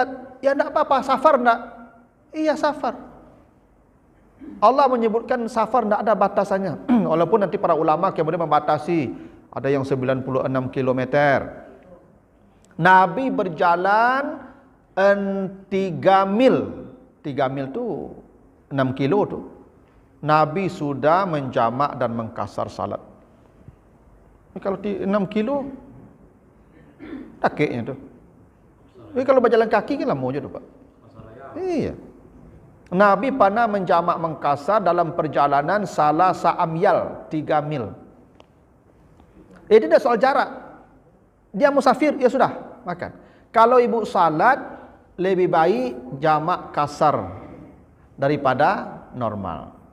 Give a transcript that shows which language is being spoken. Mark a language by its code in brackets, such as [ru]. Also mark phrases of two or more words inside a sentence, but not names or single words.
[id] Ya enggak apa-apa, safar enggak? Iya safar. Allah menyebutkan safar tidak ada batasannya. Walaupun nanti para ulama kemudian membatasi, ada yang 96 km. Nabi berjalan 3 mil. 3 mil tu 6 kilo tu. Nabi sudah menjamak dan mengkasar salat. Kalau 6 kilo takiknya tu. Tapi kalau berjalan kaki kan lama je tu Pak. Iya. Nabi pernah menjamak mengkasar dalam perjalanan salah sa'amyal 3 mil. Itu dah soal jarak. Dia musafir, ya sudah makan. Kalau ibu salat lebih baik jamak kasar daripada normal.